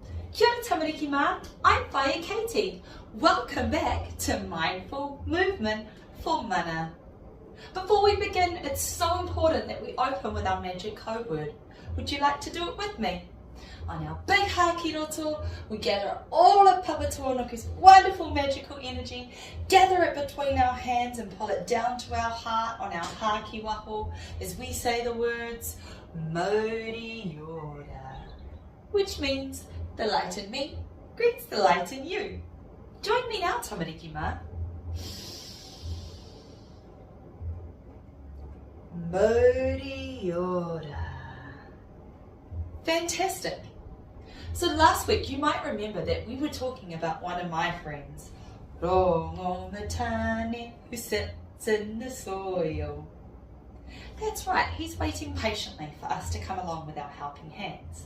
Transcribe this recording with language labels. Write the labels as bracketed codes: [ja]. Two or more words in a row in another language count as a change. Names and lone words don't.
[mi] Kia ora tamariki mā, [en] I'm Katie. Welcome back to Mindful Movement for Mana. Before we begin, it's so important that we open with our magic code word. Would you like to do it with me? On our big [mi] haki roto, [en] we gather all of Papatuanuku's wonderful magical energy, gather it between our hands and pull it down to our heart on our [mi] haki waho [en] as we say the words [mi] Mauri Yora, [en] which means the light in me greets the light in you. Join me now, [mi] tamariki mā. Mauri Yora. [en] Fantastic. So last week you might remember that we were talking about one of my friends, Rongo Matane, who sits in the soil. That's right, he's waiting patiently for us to come along with our helping hands.